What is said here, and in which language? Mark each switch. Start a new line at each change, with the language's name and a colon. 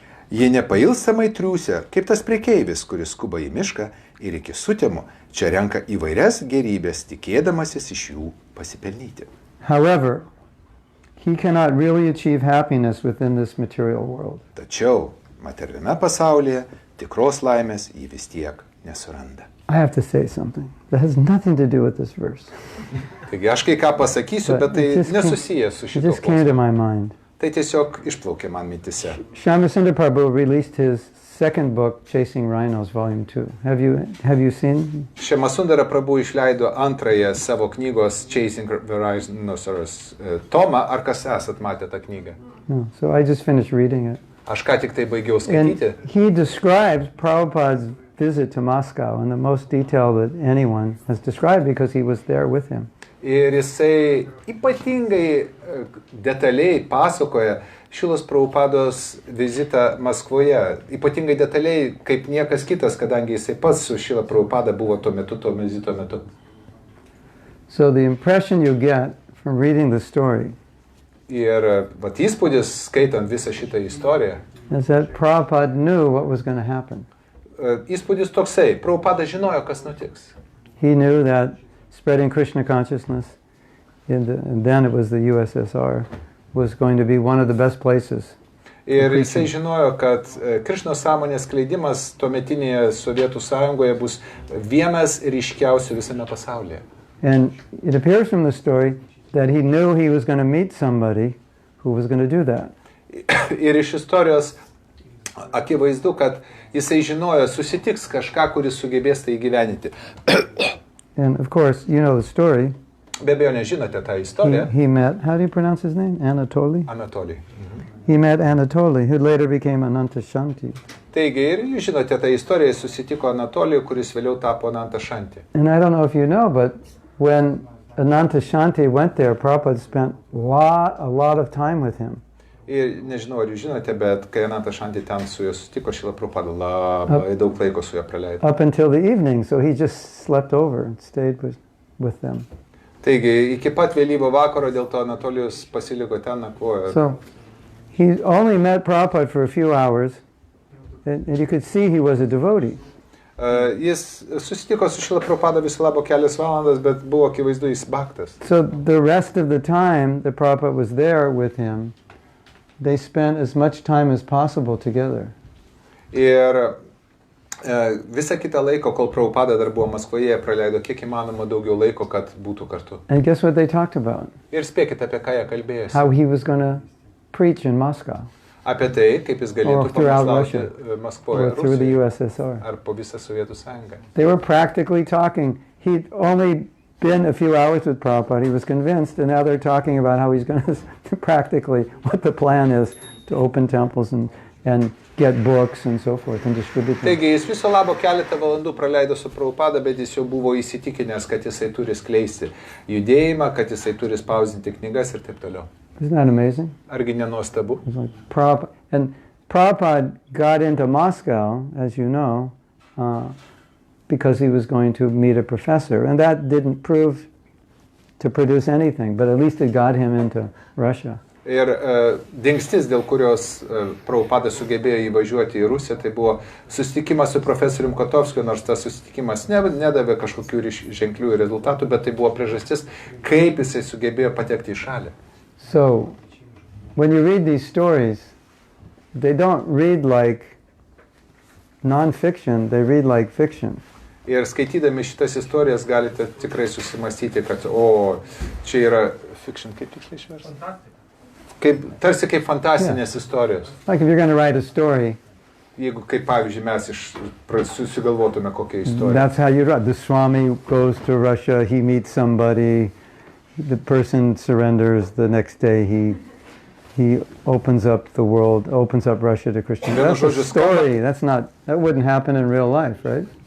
Lithuanian: Jie nepailstamai triūsia, kaip tas prekeivis, kuris skuba į mišką ir iki sutemų čia renka įvairias gerybės, tikėdamasis iš jų pasipelnyti.
English: However, he cannot really achieve happiness within this material world.
Lithuanian: Tačiau materialiame pasaulyje tikros laimės jį vis tiek nesuranda.
English: I have to say something that has nothing to do with this verse.
Lithuanian: Taigi aš kai ką pasakysiu, bet tai nesusijęs su
English: It
Lithuanian: šito
English: just came to
Lithuanian: posūkiu.
English: my mind.
Lithuanian: Tai tiesiog išplaukė man mintise.
English: Shyamasundar Prabhu released his second book, Chasing Rhinos, Volume 2. Have you seen?
Lithuanian: Šyamasundara Prabhu išleido antrąją savo knygos Chasing Rhinoceros tomą. Ar kas esat matę tą knygą?
English: No. So I just finished reading it.
Lithuanian: Aš ką tik tai baigiau
English: And
Lithuanian: skaityti.
English: he describes Prabhupada's visit to Moscow in the most detail that anyone has described because he was there with him.
Lithuanian: Ir jisai ypatingai detaliai pasakoja Šilos Prabhupados vizitą Maskvoje. Ypatingai detaliai kaip niekas kitas, kadangi jisai pats su Šila Prabhupada buvo tuo metu, to vizito metu.
English: So the impression you get from reading the story
Lithuanian: Ir vat įspūdis, skaitant visą šitą istoriją,
English: is that Prabhupada knew what was going to happen.
Lithuanian: įspūdis toksai, Prabhupada žinojo, kas nutiks.
English: He knew that spreading Krishna consciousness, and then it was the USSR, was going to be one of the best places.
Lithuanian: Ir jisai žinojo, kad Krišnos sąmonės skleidimas tuometinėje Sovietų sąjungoje bus vienas ryškiausių visame pasaulyje.
English: And it appears from the story that he knew he was going to meet somebody who was going to do that.
Lithuanian: Ir iš istorijos akivaizdu, kad jisai žinojo, susitiks kažką, kuris sugebės tai įgyveninti.
English: And of course, you know the story.
Lithuanian: Be abejo, nežinote tą istoriją.
English: He met, how do you pronounce his name? Anatoly? Anatoly. He met Anatoly, who later became Ananta Shanti.
Lithuanian: Taigi ir jūs žinote tą istoriją, jis susitiko Anatolijų, kuris vėliau tapo Ananta Shanti.
English: And I don't know if you know, but when Ananta Shanti went there, Prabhupada spent a lot of time with him.
Lithuanian: Ir nežinau, ar jūs žinote, bet kai Ananta Shanti ten su juo sutiko, Šila Prabhupada labai daug laiko su juo praleido.
English: Up until the evening, so he just slept over and stayed with them.
Lithuanian: Taigi, iki pat vėlyvo vakaro dėl to Anatolijus pasiliko ten, nakvojo.
English: So he only met Prabhupada for a few hours, and you could see he was a devotee.
Lithuanian: Jis susitiko su Šila Prabhupada viso labo kelias valandas, bet buvo akivaizdu jis bhaktas.
English: So the rest of the time that Prabhupada was there with him, they spent as much time as possible together.
Lithuanian: Ir visą kitą laiko, kol Prabhupada dar buvo Maskvoje, praleido kiek įmanoma daugiau laiko, kad būtų kartu.
English: And guess what they talked about?
Lithuanian: Ir spėkite, apie ką jie kalbėjosi.
English: How he was going to preach in Moscow
Lithuanian: Apie tai, kaip jis galėtų pamokslauti Maskvoje,
English: or through the
Lithuanian: Rusijoje
English: USSR.
Lithuanian: ar po visą Sovietų sąjungą.
English: They were practically talking. He'd only been a few hours with Prabhupada. He was convinced, and now they're talking about how he's going to practically, what the plan is to open temples and get books and so forth and distribute them.
Lithuanian: Taigi jis viso labo keletą valandų praleido su Prabhupada, bet jis jau buvo įsitikinęs, kad jisai turi skleisti judėjimą, kad jisai turi spausdinti knygas ir taip toliau.
English: Isn't that amazing?
Lithuanian: Argi nenuostabu?
English: It's like Prabhupada got into Moscow, as you know, because he was going to meet a professor, and that didn't prove to produce anything, but at least it got him into Russia.
Lithuanian: Ir dingstis, dėl kurios Prabhupada sugebėjo įvažiuoti į Rusiją, tai buvo susitikimas su profesorium Kotovskiu, nors tas susitikimas nedavė kažkokių ženklių rezultatų, bet tai buvo priežastis, kaip jisai sugebėjo patekti į šalį.
English: So, when you read these stories, they don't read like non-fiction, they read like fiction.
Lithuanian: Ir skaitydami šitas istorijas galite tikrai susimastyti, kad čia yra fiction, kaip tiksliai išversti? Tarsi kaip fantastinės istorijos.
English: Like if you're going to write a story,
Lithuanian: Jeigu kaip pavyzdžiui mes susigalvotume kokią istoriją.
English: that's how you write. The Swami goes to Russia, he meets somebody, the person surrenders, the next day he opens up the world, opens up Russia to Christians. That's a story. That wouldn't happen in real life, right?